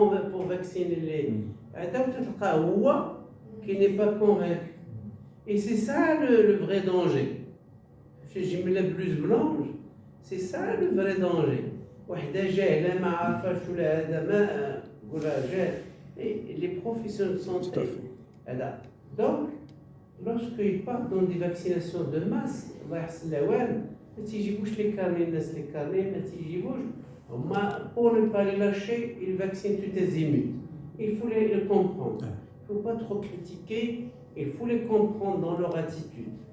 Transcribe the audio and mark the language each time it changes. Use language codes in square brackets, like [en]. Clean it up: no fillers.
[fr] Pour vacciner les... qui n'est pas convaincu. Et c'est ça le vrai danger. J'ai mis la blouse blanche, c'est ça le vrai danger. [ar] وحده جاهله ما عارفاش ولا هذا ما ولا جاهل [fr] les professionnels de santé. Tout à fait. Voilà. Donc, lorsqu'ils partent dans des vaccinations de masse, [ar] الله يحسن الأوان ما تيجيبوش [fr] les carnets الناس les carnets [ar] ما تيجيبوش هما [fr] pour ne pas les lâcher ils vaccinent tout azimuts. Il faut le comprendre. Il ne faut pas trop critiquer, il faut les comprendre dans leur attitude.